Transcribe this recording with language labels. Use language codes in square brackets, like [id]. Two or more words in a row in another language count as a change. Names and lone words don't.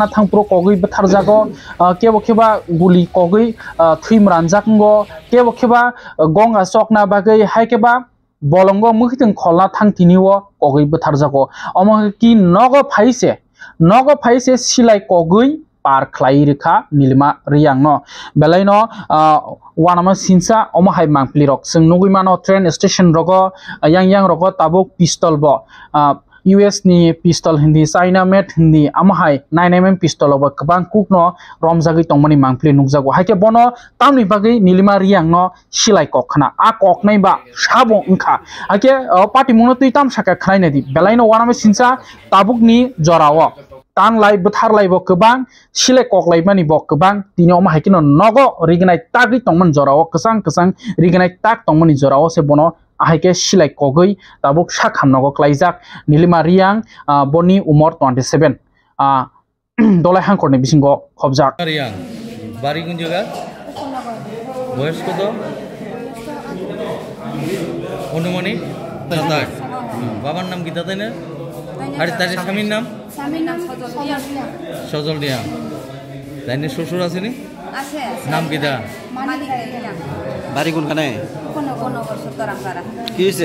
[trp] thangpro kogui batharjago kebo guli kogui thuimranjakngo kebo gonga sokna bagai haikeba bolongo mukhiting kholna thangtiniwo kogui batharjago omo ki nogo phaise silai kogui par khlai rekha nilima riyang no belaino wanama sinsa omahai mangpli rok sing nugui mano [en] train station [trp] rogo yang rogo tabuk pistol bo US ni pistol hindi [en] China made [trp] hindi amahai 9mm pistol obo kabang kukno romjagi tongmani mangpli nugjago haike bono tamni bagi nilima riyang no silai kokkhana a koknai ba sabo ungkha haike party mungno tui tam saka khnai nadi belaino wanama sinsa tabuk ni jorao Tan lai buthar lai bo kebang sile kok lai mani bo kebang tini oma hakino nogo rignai tagi tongman jorao kesang rignai tag tongmani jorao se bono ahike silai kogoi tabuk sakham nogo klaijak nilima riyang boni umor 27 dolai hangkorni bisingo khobjak [bn] রিয়াং বাড়ি গুন জাগা বয়স কত অনুমানিক 27 বাবার নাম কি তাই না আর তার স্বামীর নাম সজল দিয়া তাই না শ্বশুর আছে নি আছে নাম কি দা বাড়ি কোনখানে কি হইছে